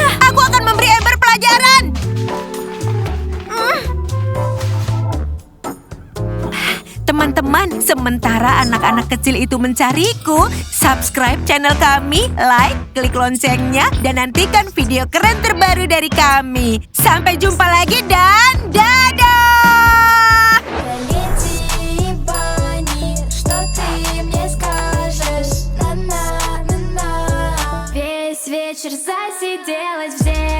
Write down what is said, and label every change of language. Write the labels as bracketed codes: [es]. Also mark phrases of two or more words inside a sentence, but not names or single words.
[id] Aku akan memberi Amber pelajaran. Teman-teman, sementara anak-anak kecil itu mencariku, [en] subscribe channel [id] kami, like, klik loncengnya, dan nantikan video keren terbaru dari kami. Sampai jumpa lagi dan dadah! [ru] Полети, Бани, что ты мне скажешь? На-на-на-на. Весь вечер засиделась в